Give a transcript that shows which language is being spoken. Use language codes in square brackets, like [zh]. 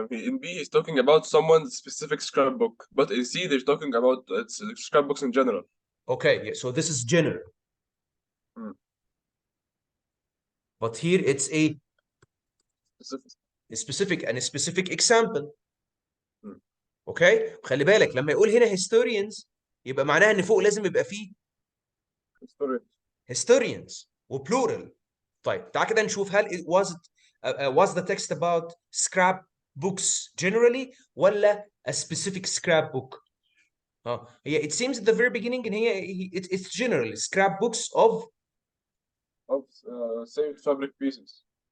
[en] in B he's talking about someone's specific scrapbook, but in C they're talking about scrapbooks in general. okay yeah, so this is general. but here it's a specific and a specific example. [ar] اوكي خلي بالك لما يقول هنا historians يبقى معناها ان فوق لازم يبقى فيه historians وبلورال. طيب تعال كده نشوف [en] هل was the text about scrap books generally ولا a specific scrap book؟ هي it seems at the very beginning [ar] ان هي [en] it's general scrap books of saved fabric pieces